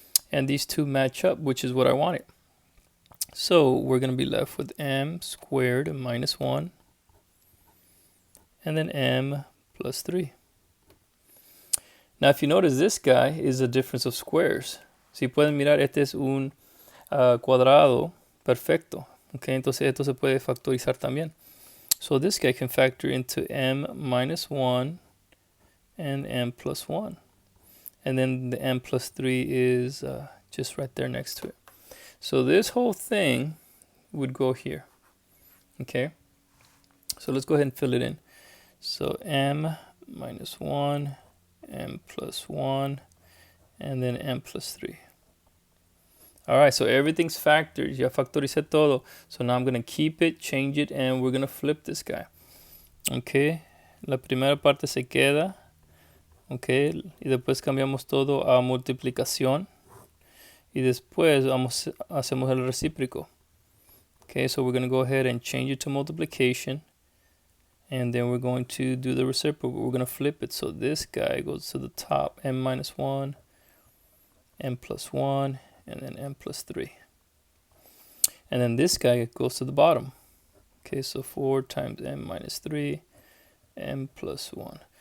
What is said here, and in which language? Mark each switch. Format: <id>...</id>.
<en>And these two match up, which is what I wanted. So we're going to be left with m squared minus 1. And then m plus 3. Now if you notice, this guy is a difference of squares.</en> <es>Si pueden mirar, este es un cuadrado perfecto. Okay, entonces esto se puede factorizar también.</es> <en>So this guy can factor into m minus 1 and m plus 1. And then the m plus 3 is just right there next to it. So this whole thing would go here. Okay, so let's go ahead and fill it in. So m minus 1, m plus 1, and then m plus 3. All right, so everything's factored.</en> <es>Ya factoricé todo.</es> <en>So now I'm going to keep it, change it, and we're going to flip this guy.</en> <es>Okay, la primera parte se queda. Okay, y después cambiamos todo a multiplicación. Y después hacemos el recíproco.</es> <en>Okay, so we're going to go ahead and change it to multiplication. And then we're going to do the reciprocal. We're going to flip it. So this guy goes to the top, m minus 1, m plus 1, and then m plus 3. And then this guy goes to the bottom. Okay, so 4 times m minus 3, m plus 1.</en>